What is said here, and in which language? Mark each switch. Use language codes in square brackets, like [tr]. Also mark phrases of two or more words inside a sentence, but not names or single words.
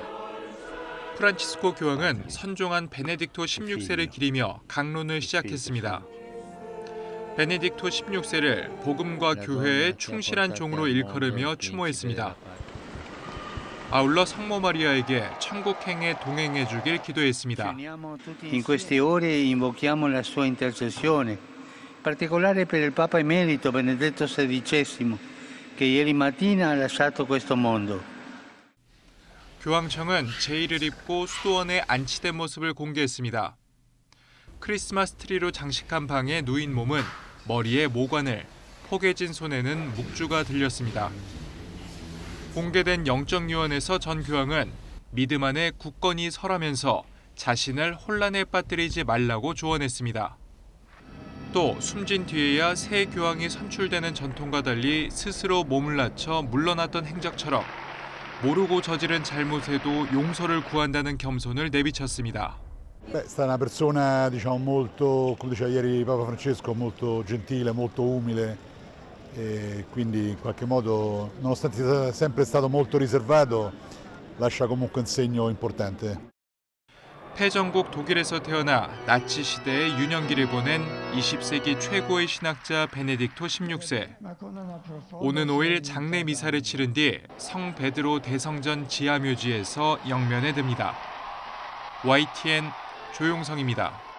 [ko] 프란치스코 교황은 선종한 베네딕토 16세를 기리며 강론을 시작했습니다. 베네딕토 16세를 복음과 교회에 충실한 종으로 일컬으며 추모했습니다. 아울러 성모 마리아에게 천국행에 동행해 주길 기도했습니다. [it] In queste ore invochiamo la sua intercessione, in particolare per il Papa Emerito Benedetto XVI, che ieri mattina ha lasciato questo mondo. [ko] 교황청은 제의를 입고 수도원에 안치된 모습을 공개했습니다. 크리스마스 트리로 장식한 방에 누인 몸은 머리에 모관을, 포개진 손에는 묵주가 들렸습니다. 공개된 영적유언에서 전 교황은 믿음 안에 굳건히 설하면서 자신을 혼란에 빠뜨리지 말라고 조언했습니다. 또 숨진 뒤에야 새 교황이 선출되는 전통과 달리 스스로 몸을 낮춰 물러났던 행적처럼 모르고 저지른 잘못에도 용서를 구한다는 겸손을 내비쳤습니다. [it] È stata una persona, diciamo, molto, come diceva ieri Papa Francesco, molto gentile, molto umile e quindi in qualche modo, nonostante sia sempre stato molto riservato, lascia comunque un segno importante. [ko] 패전국 독일에서 태어나 나치 시대의 유년기를 보낸 20세기 최고의 신학자 베네딕토 16세. 오는 5일 장례 미사를 치른 뒤 성 베드로 대성전 지하묘지에서 영면에 듭니다. YTN 조용성입니다.